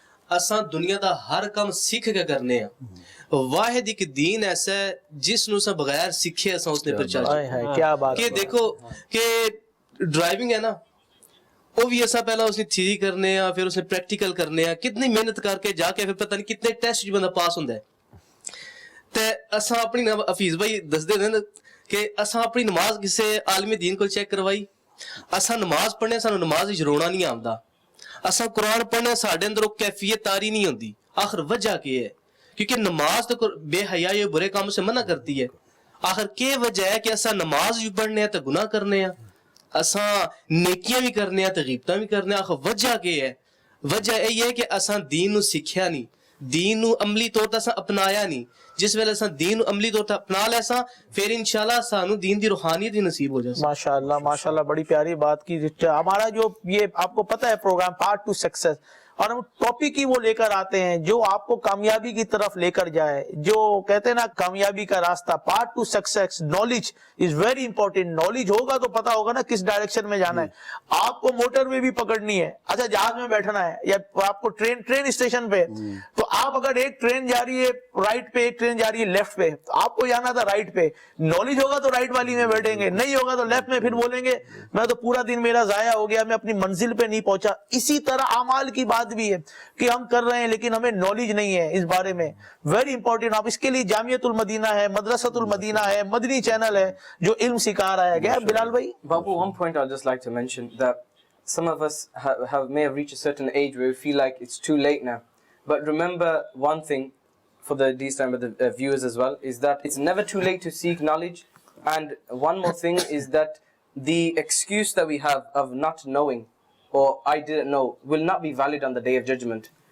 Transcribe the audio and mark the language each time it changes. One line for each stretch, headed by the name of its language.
Punjabi: اساں دنیا دا ہر کام سیکھ کے کرنے ہیں. واحد ایک دین ایسا ہے جس نو اساں بغیر سیکھے اساں اس نے پہچانا.
Urdu: کیا بات کہ دیکھو کہ ڈرائیونگ ہے نا, وہ بھی ایسا پہلا اس نے تھیوری کرنے ہیں, پھر اس نے پریکٹیکل کرنے ہیں, کتنی محنت کر کے جا کے پھر پتہ نہیں کتنے ٹیسٹ بندہ پاس ہوندا ہے.
Punjabi: تے اساں اپنی حفیظ بھائی دس دے دیں کہ اساں اپنی نماز کسے عالم دین کو چیک کروائی. اساں نماز پڑھنے سانو نماز وچ رونا نہیں آندا, اساں قرآن پڑھنے ساڈے اندر وہ کیفیت تاری نہیں ہوندی.
Urdu: آخر وجہ کیا ہے؟ کیونکہ نماز تو بے حیائی اور برے کاموں سے منع کرتی ہے.
Punjabi: آخر کیا وجہ ہے کہ اساں نماز بھی پڑھنے ہیں تو گناہ کرنے ہیں, اساں نیکیاں بھی کرنے ہیں تو غیبتاں بھی کرنے ہیں. آخر وجہ کیا ہے؟ وجہ یہ ہے کہ اساں دین نو سیکھیا نہیں, دین نو عملی طور تے اساں اپنایا نہیں. جس ویلے اساں دین نو عملی طور تے اپنا لے ساں پھر انشاءاللہ سانو دین دی روحانیت بھی نصیب ہو جائے.
Urdu: ماشاءاللہ ماشاءاللہ, بڑی پیاری بات کی. ہمارا جو یہ آپ کو پتہ ہے پروگرام پارٹ ٹو سکسیس, اور ہم ٹاپک ہی وہ لے کر آتے ہیں جو آپ کو کامیابی کی طرف لے کر جائے. جو کہتے ہیں نا کامیابی کا راستہ, part to success,
English: Knowledge is very important.
Urdu: Knowledge ہوگا تو پتا ہوگا نا کس ڈائریکشن میں جانا ہے. آپ کو موٹر وے بھی پکڑنی ہے, اچھا جہاز میں بیٹھنا ہے, یا آپ کو ٹرین اسٹیشن پہ, تو آپ اگر ایک ٹرین جا رہی ہے رائٹ پہ, ایک ٹرین جا رہی ہے لیفٹ پہ, تو آپ کو جانا تھا رائٹ پہ. نالج ہوگا تو رائٹ والی میں بیٹھیں گے, نہیں ہوگا تو لیفٹ میں. پھر بولیں گے میں تو پورا دن میرا ضائع ہو گیا, میں اپنی منزل پہ نہیں پہنچا. اسی طرح اعمال کی بات بھی ہے کہ ہم کر رہے ہیں لیکن ہمیں نالج نہیں ہے اس بارے میں.
English: Very important.
Urdu: آپ اس کے لیے جامعۃ المدینہ ہے, مدرسۃ المدینہ ہے, مدنی چینل ہے جو علم سکھا رہا ہے. کیا بلال بھائی؟
English: Babu, one point I'd just like to mention that some of us may have reached a certain age where we feel like it's too late now. But remember one thing for these time of the viewers as well, is that it's never too late to seek knowledge. And one more thing is that the excuse that we have of not knowing or I didn't know will not be valid on the day of judgment.